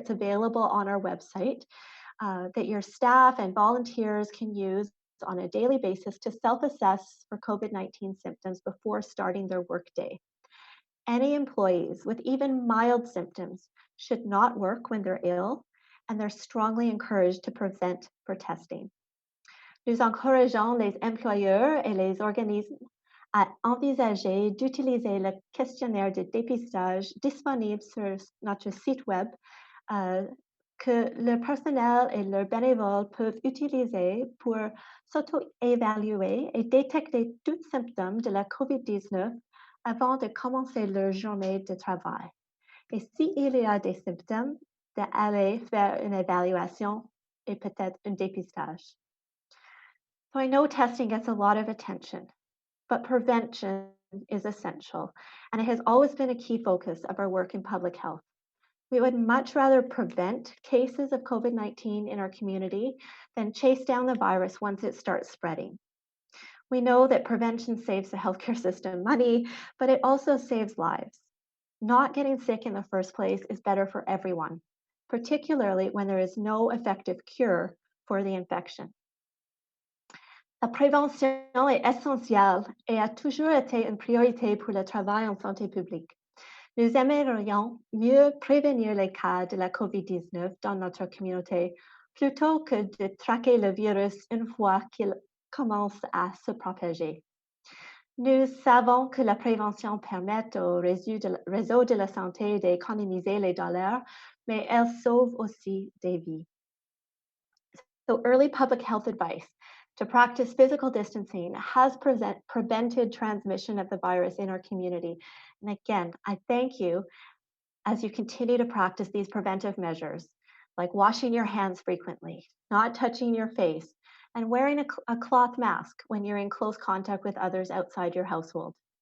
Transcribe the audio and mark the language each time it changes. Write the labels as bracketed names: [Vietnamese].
[English] It's available on our website that your staff and volunteers can use on a daily basis to self-assess for COVID-19 symptoms before starting their workday. Any employees with even mild symptoms should not work when they're ill, and they're strongly encouraged to present for testing. [French] Nous encourageons les employeurs et les organismes à envisager d'utiliser le questionnaire de dépistage disponible sur notre site web que le personnel et leurs bénévoles peuvent utiliser pour s'auto-évaluer et détecter tous symptômes de la COVID-19 avant de commencer leur journée de travail. Et s'il y a des symptômes, d'aller faire une évaluation et peut-être un dépistage. [English] So I know testing gets a lot of attention, but prevention is essential, and it has always been a key focus of our work in public health. We would much rather prevent cases of COVID-19 in our community than chase down the virus once it starts spreading. We know that prevention saves the healthcare system money, but it also saves lives. Not getting sick in the first place is better for everyone, particularly when there is no effective cure for the infection. [French] La prévention est essentielle et a toujours été une priorité pour le travail en santé publique. Nous aimerions mieux prévenir les cas de la COVID-19 dans notre communauté plutôt que de traquer le virus une fois qu'il commence à se propager. Nous savons que la prévention permet au réseau de la santé d'économiser les dollars, mais elle sauve aussi des vies. [English] So early public health advice to practice physical distancing has prevented transmission of the virus in our community. And again, I thank you as you continue to practice these preventive measures, like washing your hands frequently, not touching your face, and wearing a cloth mask when you're in close contact with others outside your household.